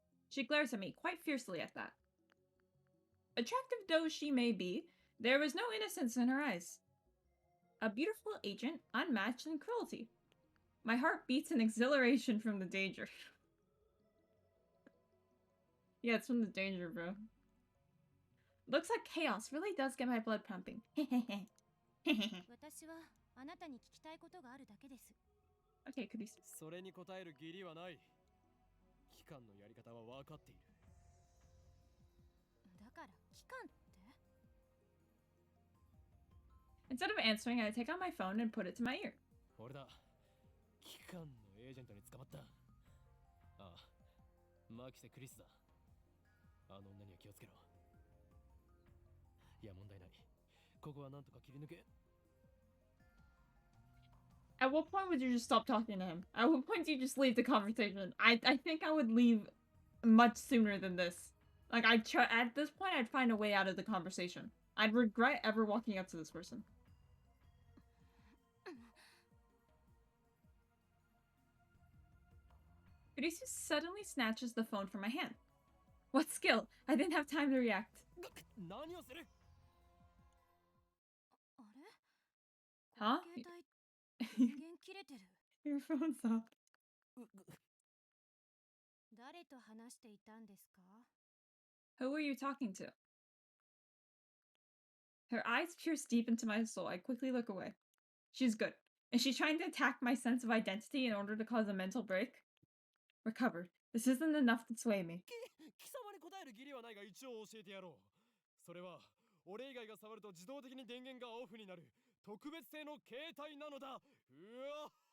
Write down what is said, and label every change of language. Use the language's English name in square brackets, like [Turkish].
[English] She glares at me, quite fiercely at that. Attractive though she may be, there was no innocence in her eyes. A beautiful agent, unmatched in cruelty. My heart beats in exhilaration from the danger. Yeah, it's from the danger, bro. Looks like chaos really does get my blood pumping. [Japanese] 私はあなたに聞きたいことがあるだけです。 [English] Okay, Kurisu. [Japanese] それに答える義理はない。機関のやり方は分かっている。だから期間って？ [English] Instead of answering, I take out my phone and put it to my ear. [Japanese] 俺だ。機関のエージェントに捕まった。ああ、マキセ・クリスだ。あの女には気をつけろ。いや、問題ない。ここはなんとか切り抜け。 [English] At what point would you just stop talking to him? At what point do you just leave the conversation? I think I would leave much sooner than this. Like, at this point, I'd find a way out of the conversation. I'd regret ever walking up to this person. Kurisu suddenly snatches the phone from my hand. What skill? I didn't have time to react. [Japanese] 何をする？あれ？ Huh? 携帯電源切れてる。 [English] Your phone's off. [Japanese] 誰と話していたんですか？ [English] Who were you talking to? Her eyes pierce deep into my soul. I quickly look away. She's good. Is she trying to attack my sense of identity in order to cause a mental break? Recovered. This isn't enough to sway me. [Japanese] 貴様に答える義理はないが一応教えてやろう。それは俺以外が触ると自動的に電源がオフになる特別性の携帯なのだ。うわっ